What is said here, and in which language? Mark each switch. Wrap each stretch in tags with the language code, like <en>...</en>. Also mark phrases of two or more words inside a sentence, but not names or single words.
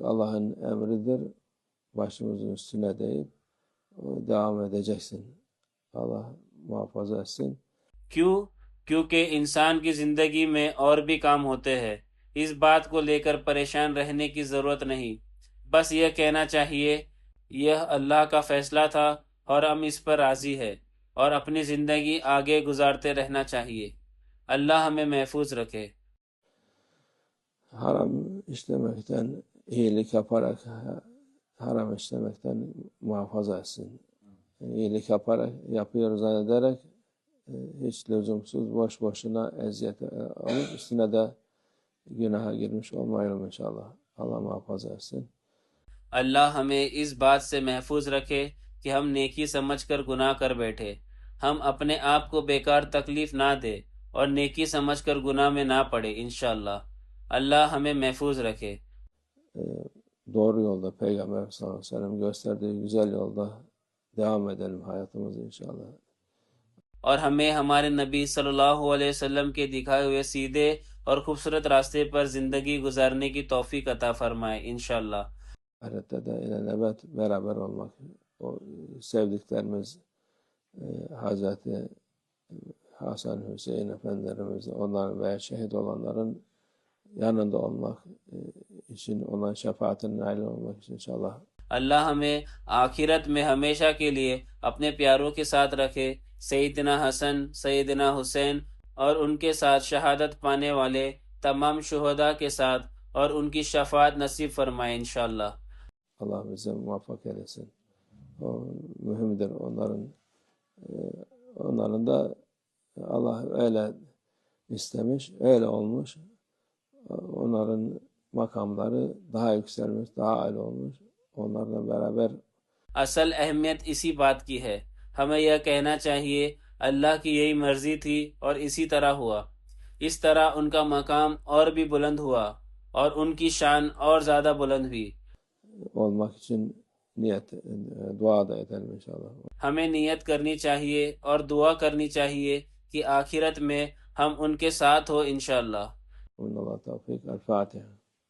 <tr>Allah'ın emridir. Başımızın üstüne deyip devam edeceksin. Allah muhafaza etsin.</tr> <hi>क्यों? क्योंकि इंसान की जिंदगी में और भी काम होते हैं। इस बात को लेकर परेशान रहने की जरूरत नहीं। बस यह कहना चाहिए, यह अल्लाह का फैसला था और हम इस पर राजी है, और अपनी जिंदगी आगे गुजारते रहना चाहिए। अल्लाह हमें महफूज रखे।</hi> <tr>Haram işlemekten, iyilik yaparak haram işlemekten muhafaza etsin. İyilik yaparak, yapıyoruz zannederek hiç lüzumsuz, boş boşuna eziyet alıp üstüne de günaha girmiş olmayalım inşallah. Allah muhafaza etsin.</tr> <hi>अल्लाह हमें इस बात से महफूज रखे कि हम नेकी समझकर गुनाह कर बैठे। हम अपने आप को बेकार तकलीफ ना दे और नेकी समझकर गुनाह में ना पड़े इंशाअल्लाह। अल्लाह हमें महफूज रखे।</hi> <tr>Doğru yolda Peygamber</tr> <ar>صلى الله عليه وسلم</ar> <tr>gösterdiği güzel yolda devam edelim hayatımızı inşallah.</tr> <hi>और हमें हमारे नबी</hi> <ar>صلى الله عليه وسلم</ar> <hi>के दिखाए हुए सीधे और खूबसूरत रास्ते पर जिंदगी गुजारने की तौफीक अता फरमाए इंशाअल्लाह।</hi> <tr>Ahirette de ilelebet beraber olmak, o sevdiklerimiz Hazreti Hasan Hüseyin Efendilerimiz, onların veya şehit olanların yanında olmak için, onların şefaatine nail olmak için inşallah.</tr> <hi>अल्लाह हमें आखिरत में हमेशा के लिए अपने प्यारों के साथ रखे। सैयदना हसन, सैयदना हुसैन और उनके साथ शहादत पाने वाले तमाम शुहदा के साथ और उनकी शफात नसीब फरमाए इंशाअल्लाह।</hi> <tr>Allah bize muvaffak eylesin. O mühimdir onların da Allah öyle istemiş, öyle olmuş. Onların makamları daha yükselmiş, daha âli olmuş. Onlarla beraber</tr> <hi>असल अहमियत इसी बात की है। हमें यह कहना चाहिए, अल्लाह की यही मर्जी थी और इसी तरह हुआ। इस तरह उनका मकाम और भी बुलंद हुआ और उनकी शान और ज्यादा बुलंद हुई।</hi> <tr>olmak için dua da edelim inşallah.</tr> <hi>हमें नियत करनी चाहिए और दुआ करनी चाहिए कि आखिरत में हम उनके साथ हो इंशाअल्लाह।</hi> <tr>Allah tevfik. El Fatiha.</tr>